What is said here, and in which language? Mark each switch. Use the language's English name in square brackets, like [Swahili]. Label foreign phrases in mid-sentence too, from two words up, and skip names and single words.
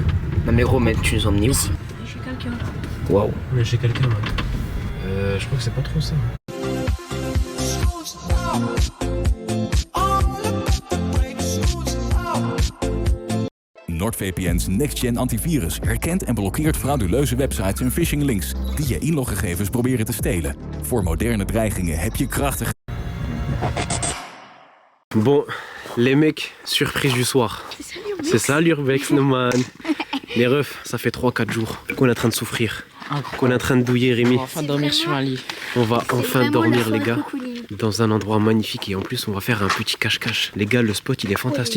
[French] Non, mais gros, tu nous emmenes où? Je suis quelqu'un. Waouh. On est chez quelqu'un, man. Je crois que c'est pas trop ça. [Dutch] NordVPN's next-gen antivirus herkent en blokkeert frauduleuze websites en [English] phishing links [Dutch] die je inloggegevens proberen te stelen. Voor moderne dreigingen heb je krachtige... [French] Bon, les mecs, surprise du soir. C'est ça l'urbex, [English] no man. [French] Les refs, ça fait 3-4 jours qu'on est en train de souffrir. Qu'on est en train de douiller Rémi. On va enfin dormir sur un lit. On va enfin Vraiment dormir la les gars. cocooning. Dans un endroit magnifique et en plus on va faire un petit cache-cache. Les gars, le spot il est fantastique.